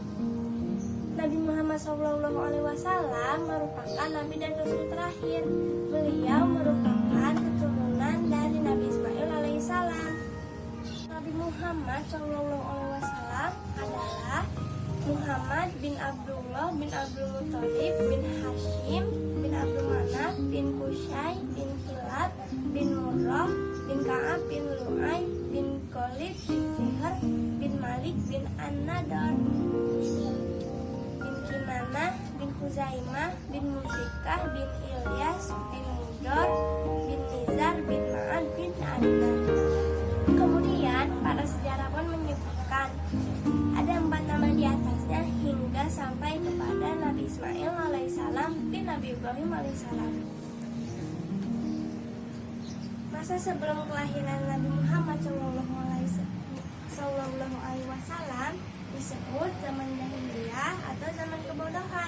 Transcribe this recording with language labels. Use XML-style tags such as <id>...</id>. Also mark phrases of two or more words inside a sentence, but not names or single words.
<id>Nabi Muhammad SAW merupakan Nabi dan Rasul terakhir. Beliau merupakan keturunan dari Nabi Ismail alaihissalam. Nabi Muhammad SAW adalah Muhammad bin Abdullah bin Abdul Muthalib bin Hashim bin Abdul Manaf bin Qusay bin Kilab bin Murrah bin Ka'ab bin Lu'ay bin Ghalib bin Fihr bin Malik bin An-Nadar bin Kinanah bin Khuzaimah bin Mudrikah bin Ilyas bin Mudor bin Nizar bin Ma'ad bin Adnan. Kemudian para sejarawan menyebutkan ada 4 nama di atasnya hingga sampai kepada Nabi Ismail alaihissalam bin Nabi Ibrahim alaihissalam. Masa sebelum kelahiran Nabi Muhammad SAW disebut zaman jahiliyah atau zaman kebodohan.</id>